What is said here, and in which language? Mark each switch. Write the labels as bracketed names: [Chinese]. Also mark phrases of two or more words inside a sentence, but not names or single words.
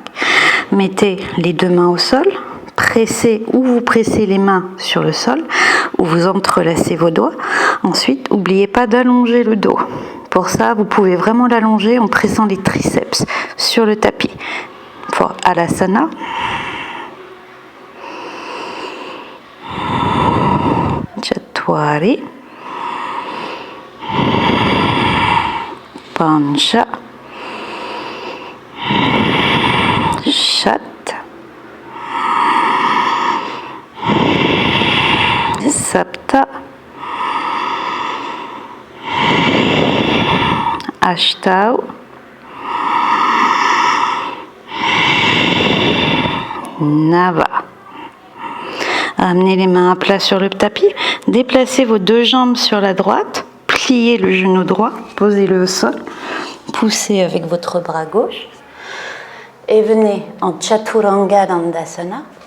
[French] Mettez les deux mains au sol, pressez ou vous pressez les mains sur le sol ou vous entrelacez vos doigts. Ensuite, n'oubliez pas d'allonger le dos. Pour ça, vous pouvez vraiment l'allonger en pressant les triceps sur le tapis. Pour Alasana. Chaturanga. Pancha. Shat. Sapta. Ashtau. Nava. Amenez les mains à plat sur le tapis. Déplacez vos deux jambes sur la droite. Pliez le genou droit. Posez-le au sol. Poussez avec votre bras gauche. Et venez en Chaturanga Dandasana.